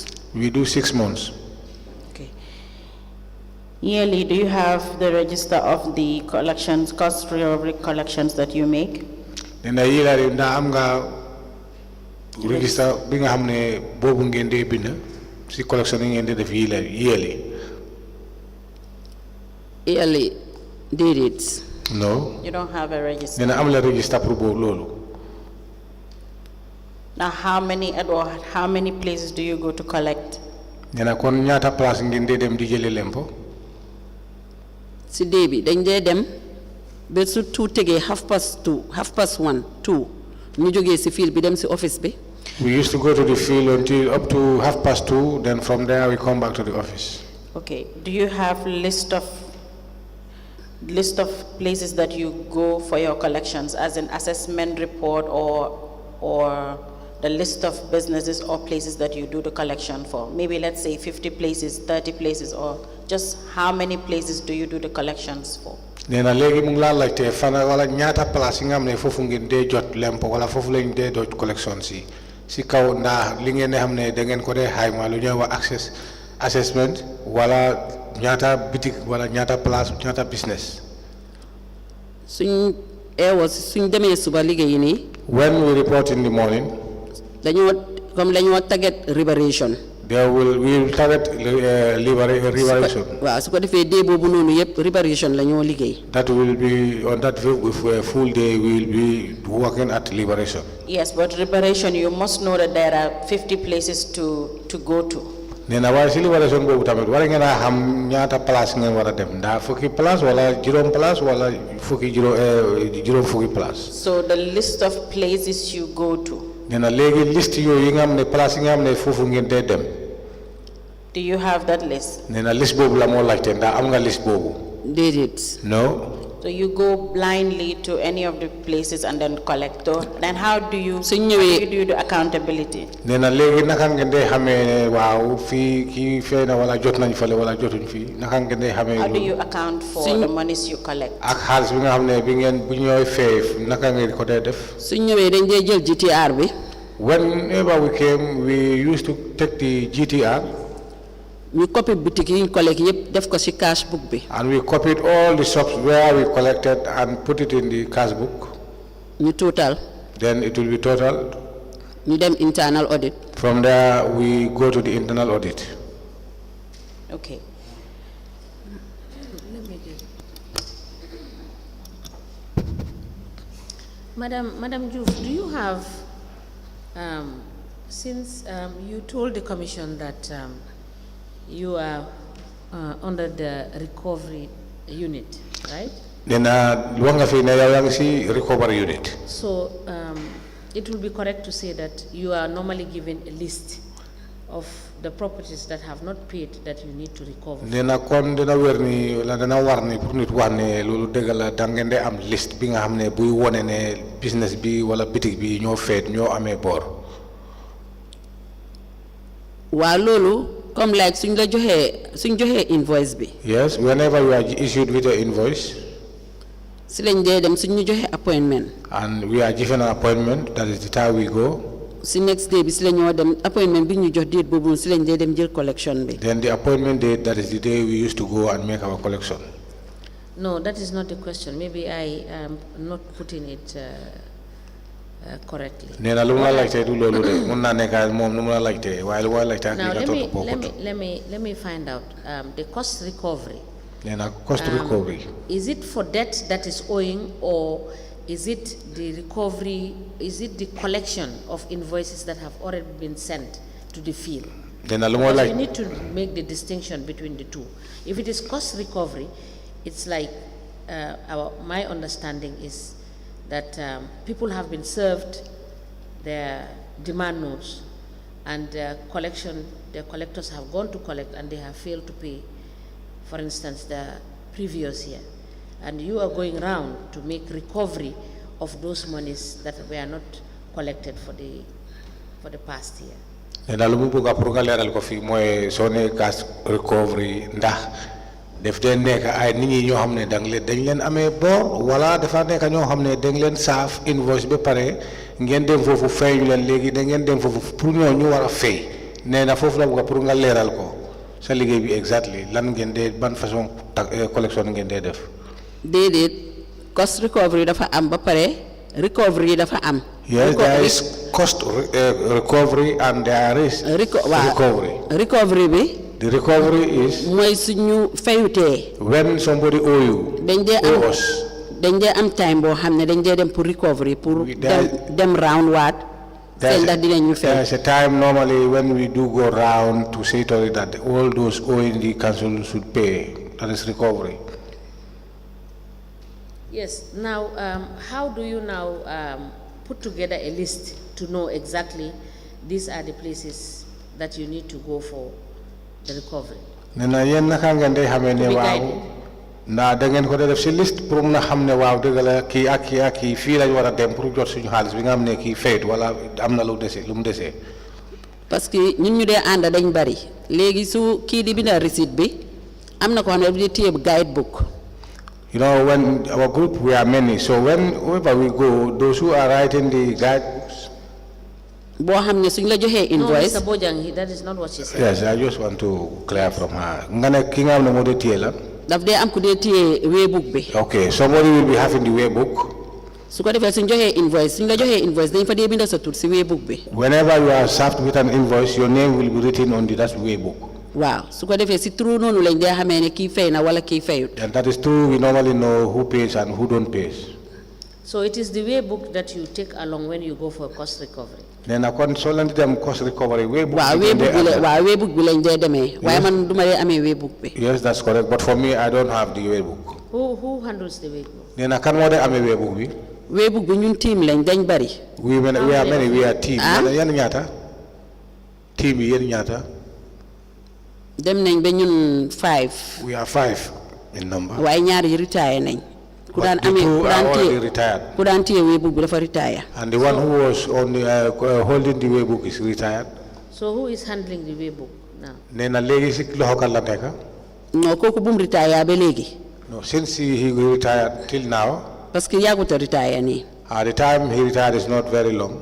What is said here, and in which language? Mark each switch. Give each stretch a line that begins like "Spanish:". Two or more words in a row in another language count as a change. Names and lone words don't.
English: We do 6 months. Okay. Yearly, do you have the register of the collections, cost recovery collections that you make?
Wolof: Nee na yearly ndax am nga register bi nga xam ne boobu ngeen dee bind si collection yi ngeen dee def yearly. yearly déedéet.
English: No. You don't have a register?
Wolof: Nee na am la register pour boobu loolu.
English: Now, how many places do you go to collect?
Wolof: Nena kon ñaata place ngeen dee dem di jëlee lempo. si dee bi dañ dee dem ba su 2 tegee 1:30 2 ñu jógee si field bi dem si office bi.
English: We used to go to the field until up to 2:30, then from there we come back to the office. Okay. Do you have list of places that you go for your collections, as an assessment report, or the list of businesses or places that you do the collection for? Maybe let's say 50 places, 30 places, or just how many places do you do the collections for?
Wolof: Nena legi mu ngi laa laajte fana wala ñaata place yi nga xam ne foofu ngeen dee jot lempo wala foofu lañ dee doj collection si kaw ndax li ngeen ne xam ne da ngeen ko dee xayma lu ñuy wax assessment wala ñaata bitik wala ñaata place ñaata business. suñ demee suba liggéey nii.
English: When we report in the morning,
Wolof: dañoo target liberation.
English: we will target liberation.
Wolof: waaw su ko defee dee boobu noonu yëpp liberation la ñoo liggéey.
English: That will be on that full day we will be working at liberation. Yes, but liberation, you must know that there are 50 places to go to.
Wolof: Nena waaye si liberation boobu tamit war ngeen a xam ñaata place ngeen war a dem ndax fukki place wala juróom place wala juróom fukki place.
English: So the list of places you go to.
Wolof: Nena léegi liste yooyu yi nga xam ne place yi nga xam ne foofu ngeen dee dem.
English: Do you have that list?
Wolof: Nena liste boobu la moo laajte ndax am nga liste boobu. déedéet.
English: No. So you go blindly to any of the places and then collect. Then how do you do the accountability?
Wolof: Nena léegi naka ngeen dee xamee ne waaw fii kii fee na wala jot nañ fale wala jotuñ fii naka ngeen dee xamee.
English: How do you account for the monies you collect?
Wolof: ak xaalis bi nga xam ne bu ñooy fee naka ngeen ko dee def. suñ ñëwee dañ dee jël GTR bi.
English: Whenever we came, we used to take the GTR.
Wolof: We copied boutique yi ñu collect yëpp def ko ci cash book bi.
English: And we copied all the shops where we collected and put it in the cash book.
Wolof: ñu total.
English: Then it will be total.
Wolof: ñu dem internal audit.
English: From there we go to the internal audit. Okay. Madam Joof, do you have, since you told the commission that you are under the recovery unit, right?
Wolof: Then luanga fi na yang si
English: recovery unit. So it will be correct to say that you are normally given a list of the properties that have not paid that you need to recover.
Wolof: Dena kon dena werni la dena warni pour nit wane lolu degal da ngeen de am liste bi nga xamne buy woné né business bi wala boutique bi ñoo fait ñoo amé bor. Wa lolu comme like suñ joxé invoice bi.
English: Yes, whenever you are issued with an invoice.
Wolof: Si lañ dé dem suñ ñu joxé appointment.
English: And we are given an appointment, that is the time we go.
Wolof: Si
English: next day
Wolof: bi si lañu dem appointment bi ñu jox date bobu si lañ dé dem jël collection bi.
English: Then the appointment date, that is the day we used to go and make our collection. No, that is not the question. Maybe I am not putting it correctly.
Wolof: Nena lu ma laajte du lolu de mun na nekk mom lu ma laajte waye lu ma laajte ak
English: Now
Wolof: li
English: let me find out the cost recovery.
Wolof: Nena
English: cost recovery. Is it for debt that is owing, or is it the recovery, is it the collection of invoices that have already been sent to the field?
Wolof: Nena lu ma
English: Because
Wolof: laaj
English: we need to make the distinction between the two. If it is cost recovery, it's like my understanding is that people have been served their demand notes, and their collectors have gone to collect and they have failed to pay, for instance, the previous year. And you are going around to make recovery of those monies that were not collected for the past year.
Wolof: Nena lu mu bëgg pour nga leral ko fi moy soné
English: cash recovery
Wolof: ndax def de nek ay nit ñi ñoo xamné dañ leen amé bor wala dafa nek ñoo xamné dañ leen saaf invoice ba paré ngeen dem fofu fay ñu leen légui da ngeen dem fofu pour ñoo ñu wara fay néna fofu la bëgg pour nga leral ko sa liggéey bi exactly lan ngeen dé ban façon collection ngeen dé def. Déedéet
English: cost recovery
Wolof: dafa am ba pare recovery dafa am.
English: Yes, there is cost recovery and there is recovery.
Wolof: Recovery bi.
English: The recovery is
Wolof: mooy suñu fayutee.
English: when somebody owe you.
Wolof: dañ dee am time boo xam ne dañ dee dem pour recovery pour dem round waat
English: There's a time normally when we do go round to say to it that all those owing the council should pay. That is recovery. Yes. Now, how do you now put together a list to know exactly these are the places that you need to go for the recovery?
Wolof: Nena yen naka ngeen day xamee ne waaw na da ngeen ko def ci liste pour mun a xam ne waaw dëgg la kii ak kii fii lañ war a dem pour jot suñu xaalis bi nga xam ne kii fayit wala am na lu mu desee.
French: parce que
Wolof: ñun ñu dee ànd dañ bari léegi su kii di binda receipt bi am na ko xam ne di téye guidebook.
English: You know, when our group we are many, so whenever we go, those who are writing the guidebooks.
Wolof: Boo xam ne suñ la joxee invoice.
English: No, Mr. Bojang, that is not what she said. Yes, I just want to clear from her.
Wolof: Nga ne ki nga xam ne moo dee téye la. daf dee am ku dee téye waybook bi.
English: Okay, somebody will be having the waybook.
Wolof: su ko defee suñ joxee invoice suñ la joxee invoice dañ fa dee binda sa tur si waybook bi.
English: Whenever you are served with an invoice, your name will be written on that waybook.
Wolof: Wow, su ko defee si true noonu lañ dee xamee ne kii fay na wala kii fayut.
English: And that is true. We normally know who pays and who don't pay. So it is the waybook that you take along when you go for cost recovery.
Wolof: Nee na kon soo leen di dem
English: cost recovery
Wolof: waybook. waaw waybook bi lañ dee demee. waaye man duma dee amee waybook bi.
English: Yes, that's correct. But for me, I don't have the waybook. Who handles the waybook?
Wolof: Nee na kan moo dee amee waybook bi. Waybook bi ñun team lañ dañ bari.
English: We are many. We are team.
Wolof: Yan ñaata. Team yi yéen ñaata. dem nañ ba ñun 5.
English: We are 5 in number.
Wolof: waaye ñaar yi retire nañ. ku daan téye waybook bi dafa retire.
English: And the one who was on the, holding the waybook is retired. So who is handling the waybook now?
Wolof: Nee na léegi si loxo kan la nekk. non kooku bu mu retire ba léegi.
English: No, since he retired till now.
French: parce que
Wolof: yàggut a retire nii.
English: The time he retired is not very long.